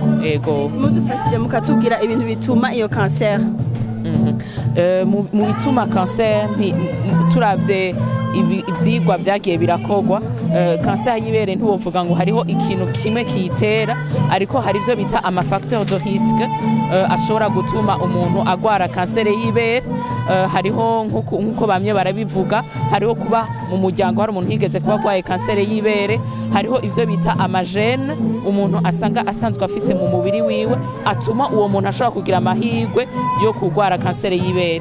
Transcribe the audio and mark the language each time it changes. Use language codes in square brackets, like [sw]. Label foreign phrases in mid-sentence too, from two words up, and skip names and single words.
[rn] Ego mudufashije mukatubwira ibintu bituma iyo cancer? Mu bituma cancer turavye ivyigwa vyagiye birakogwa, cancer y'ibere ntiwovuga ngo hariho ikintu kimwe kiyitera, ariko hari ivyo bita ama [fr] facteur de risque [rn] ashobora gutuma umuntu agwara cancer y'ibere. Hariho nkuko bamye barabivuga, hariho kuba mu muryango hari umuntu yigeze kuba agwaye cancer y'ibere, hariho ivyo bita amagene umuntu asanga asanzwe afise mu mubiri wiwe atuma uwo muntu ashobora kugira amahirwe yo kugwara cancer y'ibere.